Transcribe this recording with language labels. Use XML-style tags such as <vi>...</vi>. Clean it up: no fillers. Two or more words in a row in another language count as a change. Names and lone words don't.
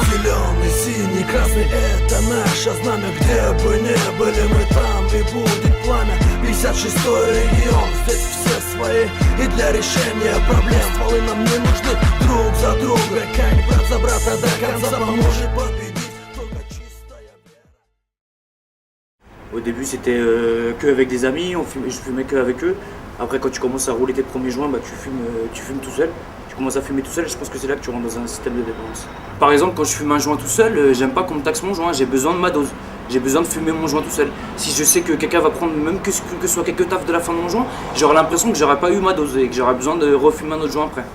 <ru>Зеленый, синий, красный, это наше знамя, где бы не были мы там и будет пламя. 56-й регион, здесь все свои, и для решения проблем стволы нам не нужны друг за друга, как брат за брата до конца поможет победить только чистая вера.</ru> <fr>Au début, c'était que avec des amis, je fumais que avec eux. Après, quand tu commences à rouler tes premiers joints, bah, tu fumes tout seul. Tu commences à fumer tout seul et je pense que c'est là que tu rentres dans un système de dépendance. Par exemple, quand je fume un joint tout seul, j'aime pas qu'on me taxe mon joint, j'ai besoin de ma dose. J'ai besoin de fumer mon joint tout seul. Si je sais que quelqu'un va prendre même que ce soit quelques taffes de la fin de mon joint, j'aurai l'impression que j'aurai pas eu ma dose et que j'aurai besoin de refumer un autre joint après.</fr>